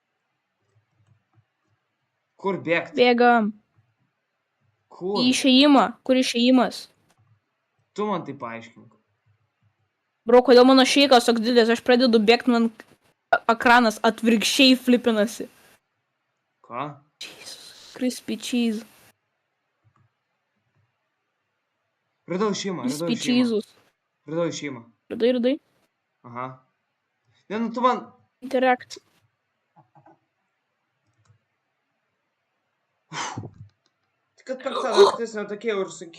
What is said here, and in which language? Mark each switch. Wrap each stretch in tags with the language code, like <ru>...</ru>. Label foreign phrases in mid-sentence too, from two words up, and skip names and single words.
<lt>Kur bėgti? Bėgam. Kur? Į išėjimą. Kur išėjimas? Tu man tai paaiškink. Bro, kodėl mano šeikas toks didelis, aš pradedu bėgti, man ekranas atvirkščiai flipinasi. Ką?</lt> <en>Jesus. Crispy cheese.</en> <lt>Radau šeimą.</lt> <en>Crispy cheese'us.</en> <lt>Radau šeimą. Radai. Aha. Ne, nu tu man... Interact. Tik kad 5 naktis netokie ir sunki.</lt>